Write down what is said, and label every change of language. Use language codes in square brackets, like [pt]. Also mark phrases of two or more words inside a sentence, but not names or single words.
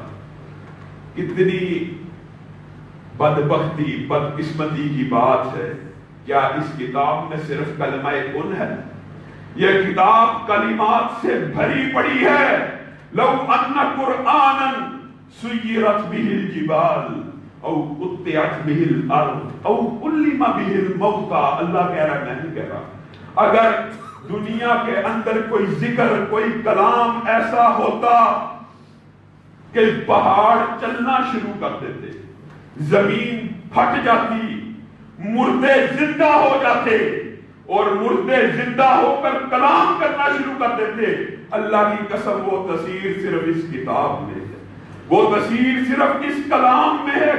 [ur] کتنی بدبختی، بدقسمتی کی بات ہے، کیا اس کتاب میں صرف کلمہ کن ہے؟ یہ کتاب کلمات سے بھری پڑی ہے۔ [ar] لو ان قرآنا سیرت به الجبال او قطعت به الارض او کلم به الموتى، [ur] اللہ کہہ رہا، میں نہیں کہہ رہا، اگر دنیا کے اندر کوئی ذکر، کوئی کلام ایسا ہوتا کہ پہاڑ چلنا شروع کر دیتے، زمین پھٹ جاتی، مردے زندہ ہو جاتے، اور مردے زندہ ہو کر کلام کرنا شروع کر دیتے، اللہ کی قسم وہ تاثیر صرف اس کتاب میں ہے، وہ تاثیر صرف اس کلام میں ہے۔